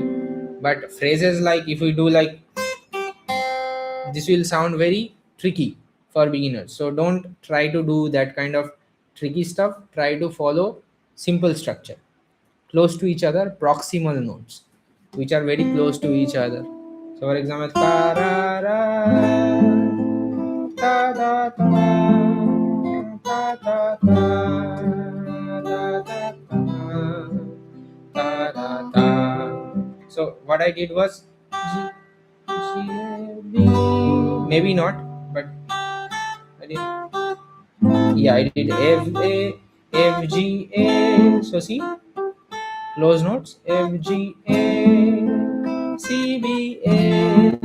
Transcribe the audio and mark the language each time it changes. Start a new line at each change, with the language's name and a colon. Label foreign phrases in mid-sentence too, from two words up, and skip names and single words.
English: But phrases like, if we do like this, will sound very tricky for beginners. So don't try to do that kind of tricky stuff. Try to follow simple structure, close to each other, proximal notes, which are very close to each other. So, for example, ta ra ra, ta da ta, ta da ta, da da ta, ta da ta. So, what I did was G, G, B, maybe not, but I did, yeah, I did F, A, F, G, A. So, see, close notes F, G, A, C, B, A.